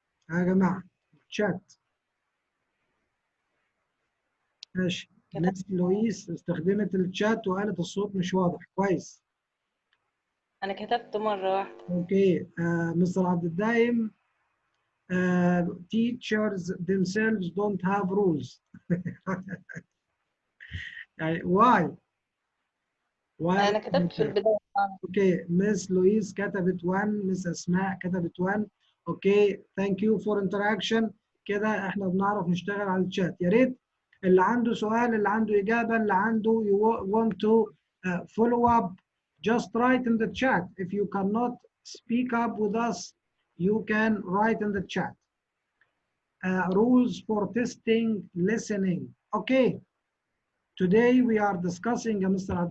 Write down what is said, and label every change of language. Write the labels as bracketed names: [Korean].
[Arabic] يا جماعة شات ماشي. ناس لويس استخدمت الشات وقالت الصوت مش واضح كويس. أنا كتبت مرة واحدة. [English] Okay mister عبد الدايم teachers themselves don't have rules. [Arabic] يعني [English] why [Arabic] أنا كتبت في البداية. اوكي مس لويس كتبت 1 مس اسماء كتبت 1 اوكي [English] Thank you for interaction. [Arabic] كده احنا بنعرف نشتغل على الشات. يا ريت اللي عنده سؤال اللي عنده اجابه اللي عنده [English] you want to follow up just write in the chat. If you cannot speak up with us you can write in the chat. Rules for testing listening. Okay, today we are discussing Mr.